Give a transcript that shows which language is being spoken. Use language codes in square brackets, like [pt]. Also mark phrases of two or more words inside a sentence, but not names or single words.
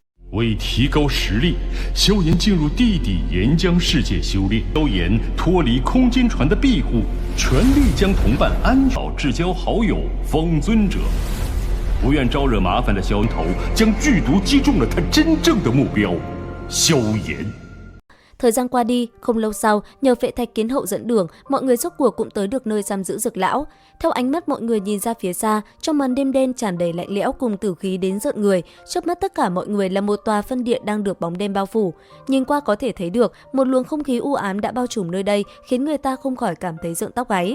[zh] 为提高实力，萧炎进入地底岩浆世界修炼。萧炎脱离空间船的庇护，全力将同伴安保至交好友风尊者。不愿招惹麻烦的萧头将剧毒击中了他真正的目标——萧炎。 [vi] Thời gian qua đi, không lâu sau, nhờ Phệ Thạch Kiến Hậu dẫn đường, mọi người rốt cuộc cũng tới được nơi giam giữ Dược lão. Theo ánh mắt mọi người nhìn ra phía xa, trong màn đêm đen tràn đầy lạnh lẽo cùng tử khí đến rợn người, trước mắt tất cả mọi người là một tòa phân điện đang được bóng đêm bao phủ. Nhìn qua có thể thấy được, một luồng không khí u ám đã bao trùm nơi đây, khiến người ta không khỏi cảm thấy rợn tóc gáy.